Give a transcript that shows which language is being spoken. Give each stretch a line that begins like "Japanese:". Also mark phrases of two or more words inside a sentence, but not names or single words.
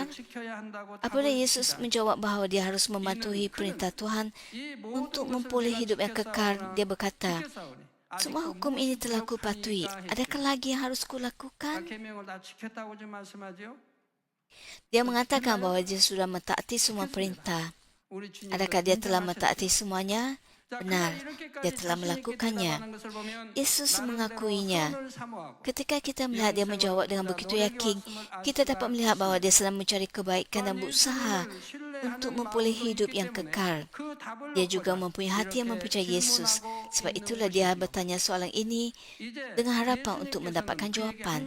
Malay: Apabila Yesus menjawab bahawa dia harus mematuhi perintah Tuhan untuk memperoleh hidup yang kekal, dia berkata, semua hukum ini telah kupatuhi. Adakah lagi yang harus kulakukan? Dia mengatakan bahawa dia sudah mentaati semua perintah.
Korean: 우리 주님을
Malay: Adakah dia telah
Korean: 인정하셨지요.
Malay: mentaati semuanya?
Korean: 자,
Malay: Benar,
Korean: 그가 이렇게까지
Malay: dia telah
Korean: 자신 있게
Malay: melakukannya.
Korean: 대답하는 것을 보면
Malay: Yesus
Korean: 나름대로
Malay: mengakuinya.
Korean: 선을 사모하고
Malay: Ketika kita melihat dia menjawab dengan begitu yakin, kita dapat melihat bahawa dia sedang mencari kebaikan dan berusaha untuk memperoleh hidup yang kekal. Dia juga mempunyai hati yang mempercayai Yesus. Sebab itulah dia bertanya soalan ini dengan harapan untuk mendapatkan jawapan.